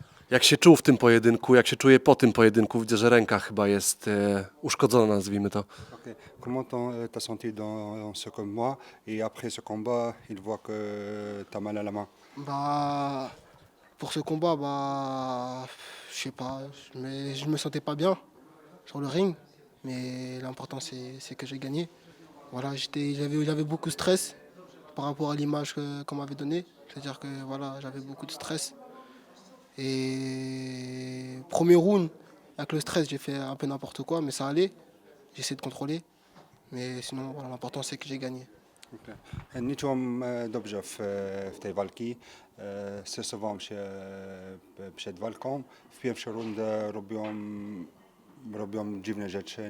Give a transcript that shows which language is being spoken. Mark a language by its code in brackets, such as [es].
[pl] Jak się czuł w tym pojedynku? Jak się czuje po tym pojedynku? Widzę, że ręka chyba jest uszkodzona, nazwijmy to. Ok. [fr] Comment t'as senti dans ce combat et après ce combat, il voit que t'as mal à la main. Bah, pour ce combat, bah, je sais pas, mais je me sentais pas bien sur le ring, mais l'important c'est que j'ai gagné. Voilà, j'avais beaucoup de stress par rapport à l'image qu'on m'avait donnée, c'est-à-dire que voilà, j'avais beaucoup de stress. Et premier round, avec le stress, j'ai fait un peu n'importe quoi, mais ça allait. J'ai essayé de contrôler, mais sinon, voilà, l'important c'est que j'ai gagné. Okay. [pl] Nie czułem dobrze w tej walki. Stresowałem się przed walką. W pierwszej rundzie robiłem dziwne rzeczy.